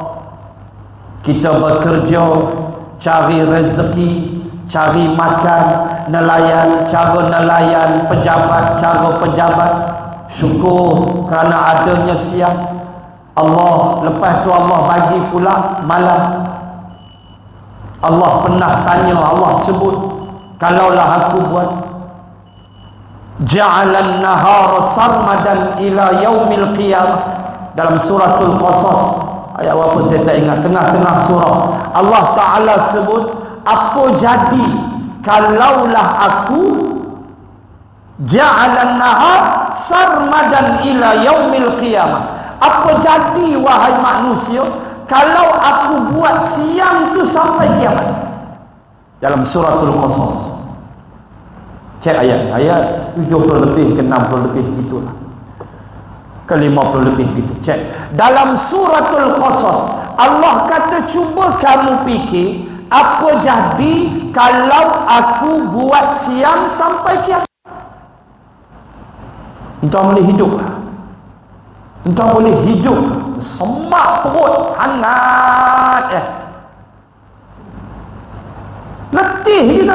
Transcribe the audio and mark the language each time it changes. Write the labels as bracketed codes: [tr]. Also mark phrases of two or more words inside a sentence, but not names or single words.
[ms] Kita bekerja, cari rezeki, cari makan, nelayan, cara nelayan, pejabat, cara pejabat. Syukur kerana adanya siang. Allah, lepas tu Allah bagi pula malam. Allah pernah tanya, Allah sebut, kalaulah aku buat [ar] جعل النهار سرمدا إلى يوم القيامة. [ms] Dalam suratul Qasas, ayat apa saya tak ingat, tengah-tengah surah Allah Ta'ala sebut, apa jadi kalaulah aku [ar] جعل نهار سرمدا إلى يوم القيامة. [ms] Apa jadi wahai manusia kalau aku buat siang tu sampai kiamat. Dalam suratul Qasas, cek ayat 70 lebih ke 60 lebih gitulah, ke 50 lebih gitu. Cek dalam suratul Qasas, Allah kata, cuba kamu fikir apa jadi kalau aku buat siang sampai kiamat. Entah boleh hidup, entah boleh hidup, semak perut hangat letih kita.